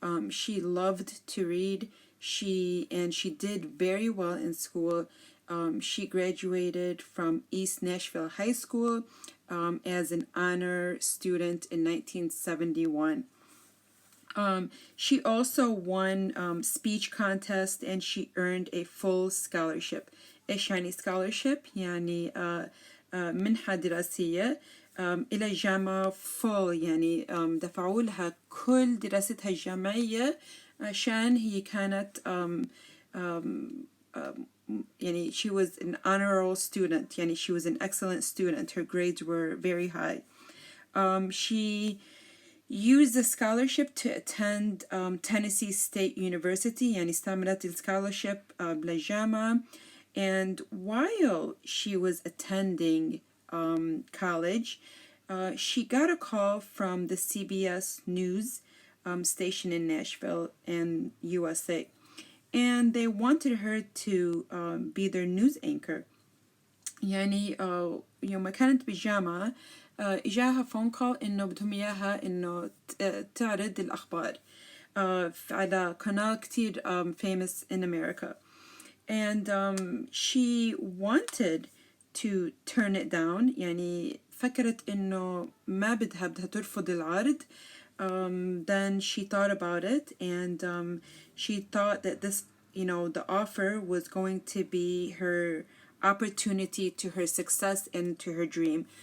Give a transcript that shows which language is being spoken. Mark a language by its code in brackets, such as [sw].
[en] She loved to read. She did very well in school. She graduated from East Nashville High School as an honor student in 1971. She also won speech contest, and she earned a full scholarship. [ar] إيش يعني scholarship؟ يعني منحة دراسية إلى جامعة full، يعني دفعوا لها كل دراستها الجامعية عشان هي كانت يعني [en] she was an honorable student، [ar] يعني [en] she was an excellent student. Her grades were very high. She used the scholarship to attend Tennessee State University، [ar] يعني استعملت السكولارشيب للجامعة. [en] And while she was attending college, she got a call from the CBS News station in Nashville and USA. And they wanted her to be their news anchor. [ar] يعني يوم كانت بالجامعة إجاها فون كول إنه بدهم إياها إنه تعرض الأخبار على قناة كتير [en] famous in America. And she wanted to turn it down، [ar] يعني فكرت إنه ما بدها ترفض العرض. [en] Then she thought about it, and she thought that this, the offer was going to be her opportunity to her success and to her dream.